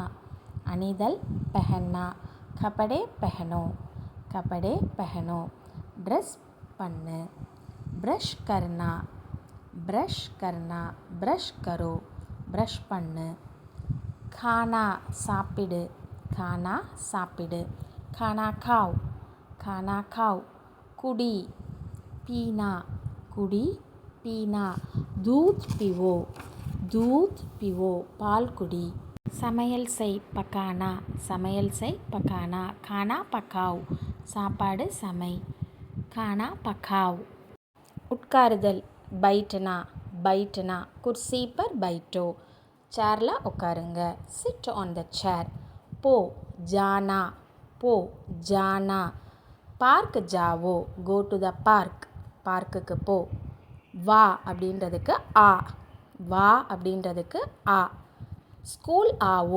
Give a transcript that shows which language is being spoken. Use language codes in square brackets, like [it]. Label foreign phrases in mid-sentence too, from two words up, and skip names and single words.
[hi] அணிதல், पहनना. कपड़े पहनो. कपड़े पहनो. [ta] ட்ரெஸ் பண்ணு. [hi] ब्रश करना. ब्रश करना. ब्रश करो. [ta] ப்ரஷ் பண்ணு. खाना, சாப்பிடு. खाना, சாப்பிடு. [hi] खाना खाओ. खाना खाओ. குடி, पीना. குடி, पीना. दूध पीवो. दूध पीवो. [ta] பால் குடி. சமையல் செய், पकाना. சமையல் செய், [hi] पकाना. खाना पकाओ. [ta] சாப்பாடு சமை. [hi] खाना पकाओ. உட்காருதல், बैठना. बैठना. कुर्सी पर बैठो. [ta] சேர்ல உட்காருங்க. [en] sit on the chair. போ, ஜானா. [hi] போ, जाना. पार्क जाओ. [en] go to the park. [ta] பார்க்குக்கு போ. வா அப்படின்றதுக்கு ஆ. வா அப்படின்றதுக்கு ஆ. [hi] स्कूल आओ.